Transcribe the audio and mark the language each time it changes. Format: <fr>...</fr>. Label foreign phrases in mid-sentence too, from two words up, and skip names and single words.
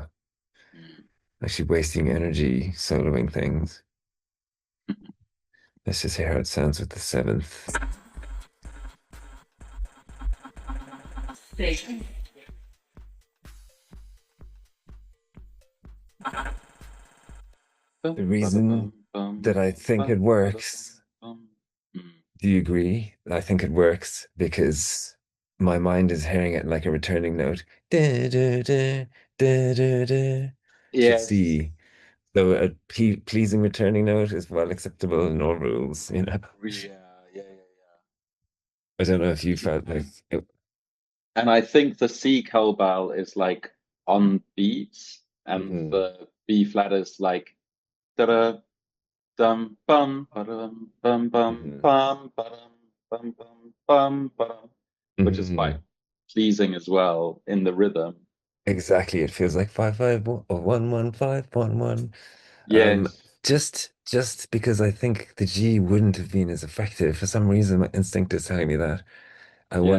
<en>Actually, wasting energy soloing things. Let's just hear how it sounds with the seventh. Station. Bum, The ba da reason bum, bum, that I think it bum, ba da bum, works, bum. Mm. do you agree? I think it works because my mind is hearing it like a returning note. Da, da, da, da, da, da, to Yes. C. So a pleasing returning note is well acceptable in all rules. Yeah. I don't know if you felt like it. And I think the C cowbell is like on beats, and Mhm, the B flat is like da da dum bum ba dum bum bum mhm, bum ba dum bum bum bum ba dum, which is quite mhm. pleasing as well in the rhythm. Exactly. It feels like 551 or 11511. Um, Yes. just because I think the G wouldn't have been as effective. For some reason, my instinct is telling me that. I want</en>